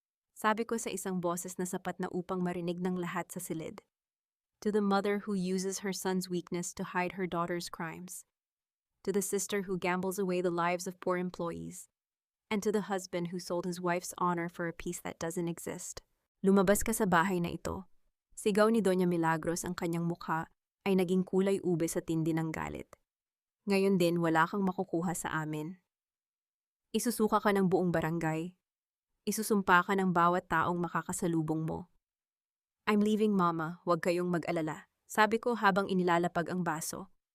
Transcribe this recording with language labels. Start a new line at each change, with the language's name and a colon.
Filipino: Sabi ko sa isang boses na sapat na upang marinig ng lahat sa silid.
English: To the mother who uses her son's weakness to hide her daughter's crimes. To the sister who gambles away the lives of poor employees. And to the husband who sold his wife's honor for a peace that doesn't exist.
Filipino: Lumabas ka sa bahay na ito. Sigaw ni Doña Milagros, ang kanyang mukha ay naging kulay ube sa tindi ng galit. Ngayon din wala kang makukuha sa amin. Isusuka ka ng buong barangay. Isusumpa ka ng bawat taong makakasalubong mo.
English: I'm leaving,
Filipino: Mama, huwag kayong mag-alala, sabi ko habang inilalapag ang baso.